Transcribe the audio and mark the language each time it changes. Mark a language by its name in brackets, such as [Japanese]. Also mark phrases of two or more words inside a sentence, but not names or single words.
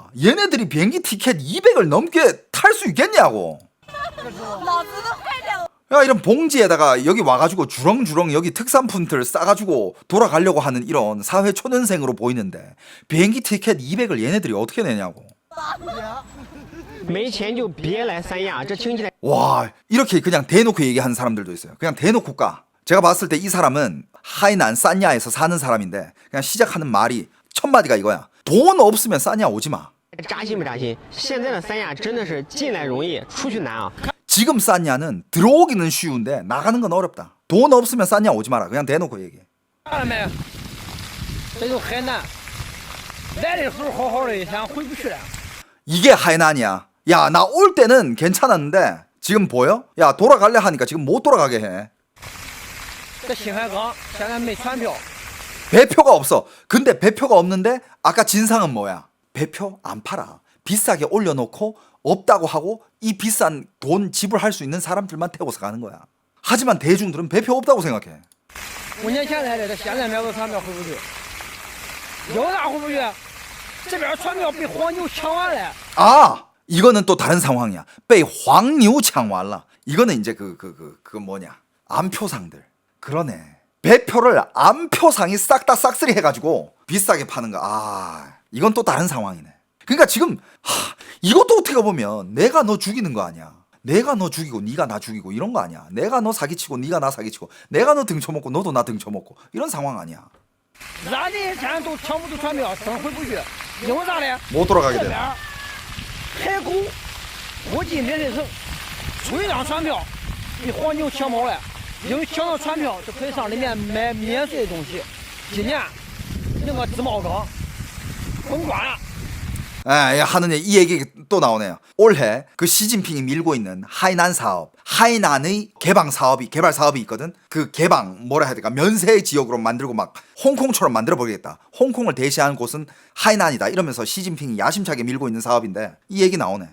[Korean] 얘네들이 비행기 티켓 200을 넘게 탈 수 있겠냐고. 야, 이런 봉지에다가 여기 와가지고 주렁주렁 여기 특산품들 싸가지고 돌아가려고 하는 이런 사회 초년생으로 보이는데 비행기 티켓 200을 얘네들이 어떻게 내냐고. [Chinese] 没钱就别来三亚，这听起来 [Korean] 와, 이렇게 그냥 대놓고 얘기하는 사람들도 있어요. 그냥 대놓고 까. 제가 봤을 때 이 사람은 하이난 산야에서 사는 사람인데 그냥 시작하는 말이 첫 마디가 이거야. 돈 없으면 산야 오지 마. [Chinese] 扎心不扎心？现在的三亚真的是进来容易，出去难啊！ [Korean] 지금 산야는 들어오기는 쉬운데 나가는 건 어렵다. 돈 없으면 산야 오지 마라. 그냥 대놓고 얘기해. [Chinese] 看到没？这就海南，来的时候好好的，现在回不去了。 [Korean] 이게 하이난이야. 야, 나 올 때는 괜찮았는데 지금 보여? 야, 돌아갈래 하니까 지금 못 돌아가게 해. [Chinese] 这新海港现在没船票， [Korean] 배표가 없어. 근데 배표가 없는데 아까 진상은 뭐야? 배표 안 팔아. 비싸게 올려놓고 없다고 하고 이 비싼 돈 지불할 수 있는 사람들만 태워서 가는 거야. 하지만 대중들은 배표 없다고 생각해. [Chinese] 5 年前来的，这现在买个船票回不去，有啥回不去？这边船票被黄牛抢完了。 [Korean] 아, 이거는 또 다른 상황이야. [Chinese] 被黄牛抢完了. [Korean] 이거는 이제 그 뭐냐? 암표상들. 그러네. 배표를 암표상이 싹 다 싹쓸이 해가지고 비싸게 파는 거. 이건 또 다른 상황이네. 그러니까 지금 이것도 어떻게 보면 내가 너 죽이는 거 아니야. 내가 너 죽이고 네가 나 죽이고 이런 거 아니야. 내가 너 사기치고 네가 나 사기치고 내가 너 등쳐먹고 너도 나 등쳐먹고 이런 상황 아니야. [Chinese] 俺这些钱都抢不出船票，真回不去，因为啥呢？ [Korean] 못 돌아가게 [Chinese] 这 [Korean] 돼. [Chinese] 边海口国际免税城出一张船票被黄牛抢跑了，因为抢到船票就可以上里面买免税的东西。今年那个自贸港封关了。 [Korean] 하는 이 얘기 또 나오네요. 올해 그 시진핑이 밀고 있는 하이난 사업, 하이난의 개발 사업이 있거든. 그 개방 뭐라 해야 될까? 면세 지역으로 만들고 막 홍콩처럼 만들어 버리겠다. 홍콩을 대시하는 곳은 하이난이다. 이러면서 시진핑이 야심차게 밀고 있는 사업인데 이 얘기 나오네.